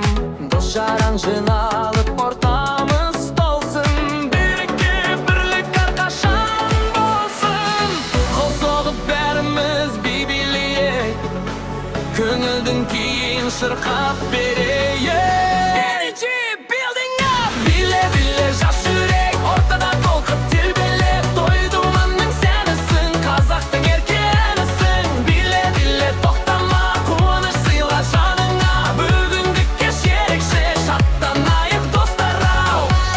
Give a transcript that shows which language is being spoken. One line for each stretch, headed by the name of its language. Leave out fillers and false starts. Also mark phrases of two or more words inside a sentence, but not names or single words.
Kazakh: Дос жаран жиналып ортамыз толсын, береке бірлік әрқашан болсын. Қол соғып бәріміз би билейік, көңілдің күйін шырқап берейік.
English: Energy building up.
Kazakh: Биле биле жас жүрек, ортада толқып тербелеп, той думанның сәнісің, қазақтың еркенісің. Биле биле тоқтама, қуаныш сыйла жаныңа, бүгінгі кеш ерекше, шаттанайық достар ау.